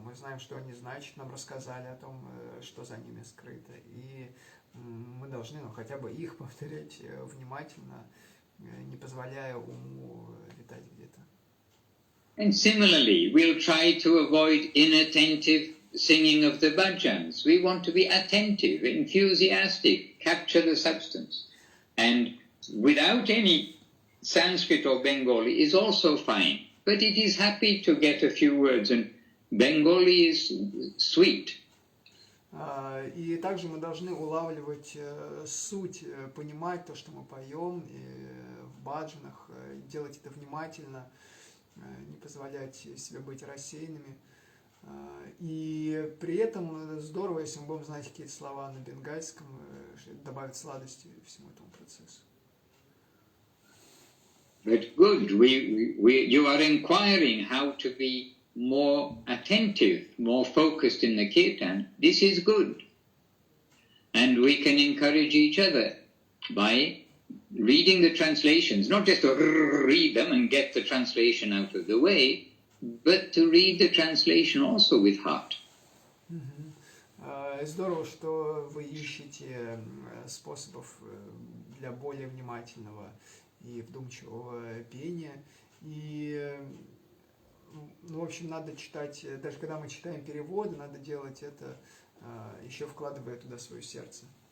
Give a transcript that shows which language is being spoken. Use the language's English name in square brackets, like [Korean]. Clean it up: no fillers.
[Russian] Мы знаем, что они значат, нам рассказали о том, что за ними скрыто. И мы должны хотя бы их повторять внимательно, не позволяя уму витать где-то. [English] And similarly, we'll try to avoid inattentive singing of the bhajans. We want to be attentive, enthusiastic, capture the substance. And without any Sanskrit or Bengali is also fine. But it is happy to get a few words, and Bengali is sweet. [Russian] И также мы должны улавливать суть, понимать то, что мы поем в баджанах, делать это внимательно, не позволять себе быть рассеянными. И при этом здорово, если мы будем знать какие-то слова на бенгальском, добавить сладости всему этому процессу. [English] But good, you are inquiring how to be more attentive, more focused in the kirtan. This is good. And we can encourage each other by reading the translations, not just to read them and get the translation out of the way, but to read the translation also with heart. [Russian] Здорово, что вы ищете способов для более внимательного и вдумчивого пения. И, в общем, надо читать, даже когда мы читаем переводы, надо делать это, еще вкладывая туда свое сердце.